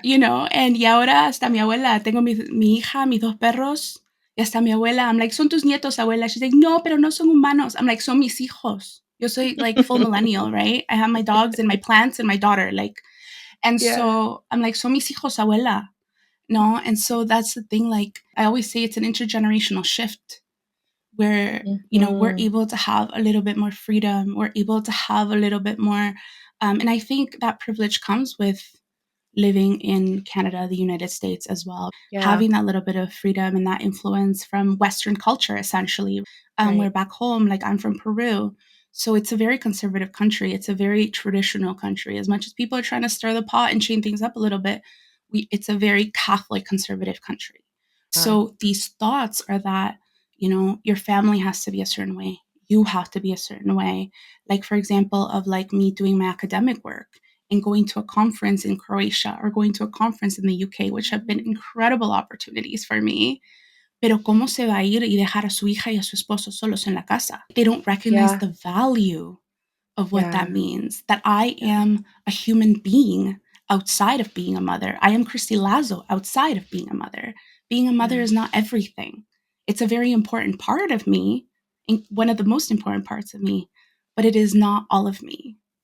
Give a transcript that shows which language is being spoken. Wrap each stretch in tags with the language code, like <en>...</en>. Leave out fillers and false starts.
<es>and y ahora hasta mi abuela, tengo mi hija, mis 2 perros, y hasta mi abuela, I'm like, son tus nietos, abuela. She's like, no, pero no son humanos. I'm like, son mis hijos. Yo soy like full millennial, right?</es> <en>I have my dogs and my plants and my daughter, like, and Yeah.</en> <es>so I'm like, son mis hijos, abuela.</es> <en>No, and so that's the thing. Like I always say, it's an intergenerational shift, where, we're Mhm. able to have a little bit more freedom. We're able to have a little bit more, and I think that privilege comes with living in Canada, the United States as well, Yeah, having that little bit of freedom and that influence from Western culture, essentially. Where right. back home, like I'm from Peru, so it's a very conservative country. It's a very traditional country. As much as people are trying to stir the pot and change things up a little bit, it's a very Catholic conservative country. Uh, So these thoughts are that, your family has to be a certain way. You have to be a certain way. Like, for example, of like me doing my academic work and going to a conference in Croatia or going to a conference in the UK, which have been incredible opportunities for me.</en> <es>Pero ¿cómo se va a ir y dejar a su hija y a su esposo solos en la casa?</es> <en>They don't recognize yeah, the value of what that yeah, means, that I yeah, am a human being outside of being a mother. I am Christie Lazo outside of being a mother. Being a mother yeah, is not everything. It's a very important part of me, and one of the most important parts of me, but it is not all of me.</en>